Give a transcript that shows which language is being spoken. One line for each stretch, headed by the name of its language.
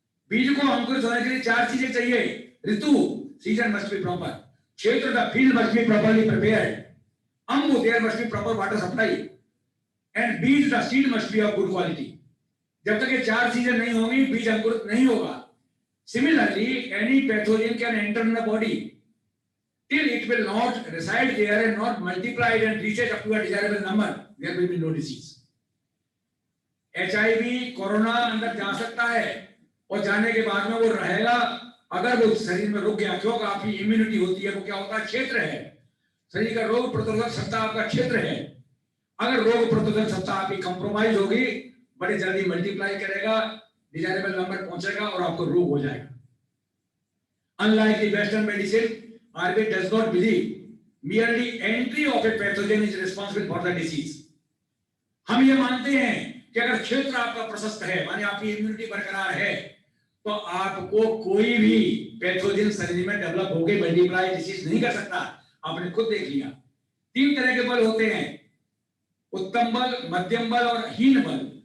Hindi: बीज को अंकुरित होने के लिए 4 चीजें चाहिए. ऋतु,
English: Season must be proper. क्षेत्र, the field must be properly prepared. अंबु, there must be proper water supply. And बीज, the seed must be of good quality.
Hindi: जब तक ये 4 चीजें नहीं होंगी, बीज अंकुरित नहीं होगा.
English: Similarly, any pathogen can enter in the body till it will not reside there and not multiply and reach up to a desirable number. There will be no disease.
Hindi: HIV, corona अंदर जा सकता है और जाने के बाद में वो रहेगा अगर वो शरीर में रुक गया. क्योंकि आपकी इम्यूनिटी होती है, वो क्या होता है, क्षेत्र है. शरीर का रोग प्रतिरोधक क्षमता आपका क्षेत्र है. अगर रोग प्रतिरोधक क्षमता आपकी कंप्रोमाइज होगी, बड़ी जल्दी मल्टीप्लाई करेगा, डिजायरेबल नंबर पहुंचेगा और आपको रोग हो जाएगा.
English: Unlike the Western medicine, Ayurveda does not believe merely entry of a pathogen is responsible for the disease.
Hindi: हम ये मानते हैं कि अगर क्षेत्र आपका प्रशस्त है, माने आपकी इम्यूनिटी बरकरार है, तो आपको कोई भी पैथोजन शरीर में डेवलप होके मल्टीप्लाई डिसीज नहीं कर सकता. आपने खुद देख लिया. 3 तरह के बल होते हैं, उत्तम बल, मध्यम बल और हीन बल.